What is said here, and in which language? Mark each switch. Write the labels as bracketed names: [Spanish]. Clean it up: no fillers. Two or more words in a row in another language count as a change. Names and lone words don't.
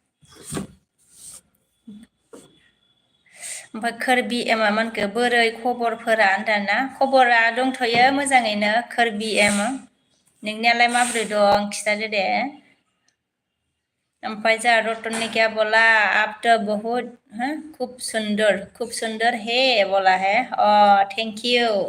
[Bodo] ओमफ्राय खोरबि एमा मानखो बोरै खबरफोरा होनदाना खबरा दंथ'यो मोजाङैनो खोरबि एम नोंनियालाय माबोरै दं खिथादो दे ओमफ्राय जोंहा रतननि [Hindi] क्या बोला आप तो बहुत खूब सुंदर है बोला है [English] thank you